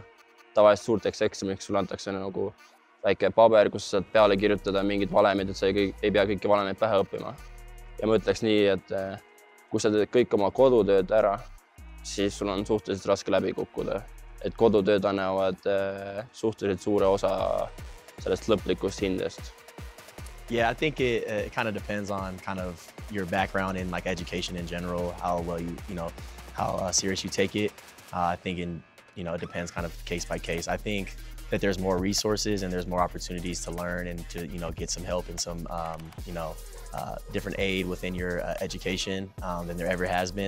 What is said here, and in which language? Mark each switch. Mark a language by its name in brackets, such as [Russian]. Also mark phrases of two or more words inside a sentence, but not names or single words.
[Estonian] Tavaliselt suurteks eksamiks sul antakse nagu väike paber, kus saad peale kirjutada mingid valemid, et sa ei pea kõiki valemeid pähe õppima. Ja ma ütleks nii, et kui sa teed kõik oma kodutööd ära, siis sul on suhteliselt raske läbi kukkuda. Et kodutööd annavad suhteliselt suure osa sellest lõplikust hindest. [English] Yeah, I think it kind of depends on kind of your background in like education in general, how well how serious you take it. I think it depends kind of case by case. I think that there's more resources and there's more opportunities to learn and to, get some help and some, different aid within your education than there ever has been.